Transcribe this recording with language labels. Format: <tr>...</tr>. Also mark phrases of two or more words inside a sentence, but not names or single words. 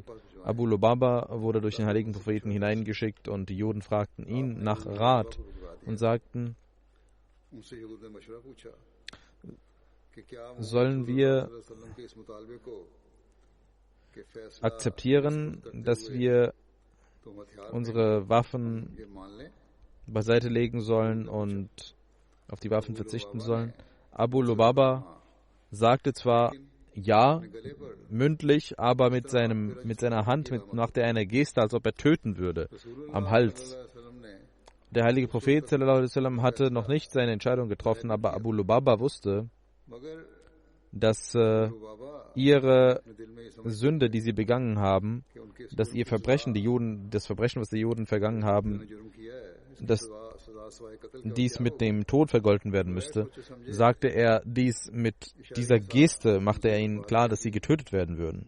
<de>Abu Lubaba wurde durch den heiligen Propheten hineingeschickt und die Juden fragten ihn nach Rat und sagten, sollen wir akzeptieren, dass wir unsere Waffen beiseite legen sollen und auf die Waffen verzichten sollen? Abu Lubaba sagte zwar ja, mündlich, aber mit seiner Hand machte er eine Geste, als ob er töten würde, am Hals. Der heilige Prophet</de> <ar>صلى الله عليه وسلم</ar> <de>hatte noch nicht seine Entscheidung getroffen, aber Abu Lubaba wusste, dass ihre Sünde, die sie begangen haben, dass ihr Verbrechen, das Verbrechen, was die Juden vergangen haben, dass dies mit dem Tod vergolten werden müsste, sagte er dies mit dieser Geste, machte er ihnen klar, dass sie getötet werden würden.</de>